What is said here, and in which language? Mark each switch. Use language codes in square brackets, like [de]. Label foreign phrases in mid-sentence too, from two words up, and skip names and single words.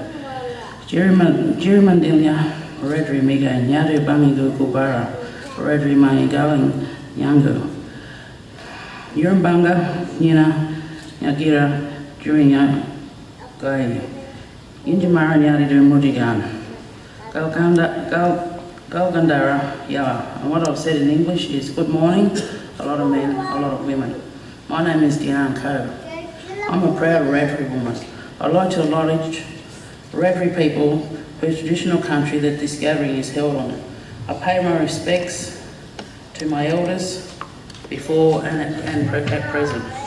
[wrh] Jerimandilia, Redri Miga, Nyadu Bangigo Kubara, Redri Manigaling, Yango. Yurbanga, Yagira, Jurinya, Gai. Injamara Nyadi Mudigan. Galgandara, [en] yeah. And what I've said in English is good morning, a lot of men, a lot of women. My name is Deanne Coe. I'm a proud Wiradjuri woman. I'd like to acknowledge Wiradjuri people whose traditional country that this gathering is held on. I pay my respects to my elders before and at present.